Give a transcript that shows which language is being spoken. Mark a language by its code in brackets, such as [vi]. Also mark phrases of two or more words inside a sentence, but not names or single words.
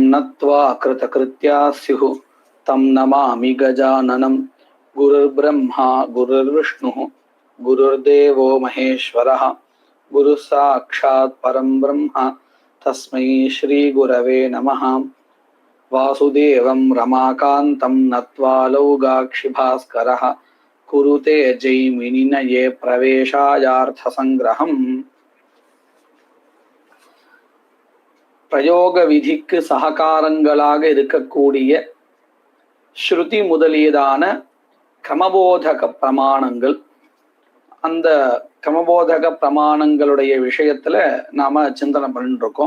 [sa] नत्वा कृतकृत्या स्युः तं नमामि गजाननं गुरुर्ब्रह्मा गुरुर्विष्णुः गुरुर्देवो महेश्वरः गुरुः साक्षात् परं ब्रह्म तस्मै श्रीगुरवे नमः। वासुदेवं रमाकान्तं नत्वा लौगाक्षिभास्करः कुरुते जैमिनिनये प्रवेशायार्थसंग्रहम्. [ta] பிரயோக விதிக்கு சககாரங்களாக இருக்கக்கூடிய ஸ்ருதி முதலியதான கிரமபோதக பிரமாணங்கள், அந்த கிரமபோதக பிரமாணங்களுடைய விஷயத்துல நாம சிந்தனை பண்ணிட்டு இருக்கோம்.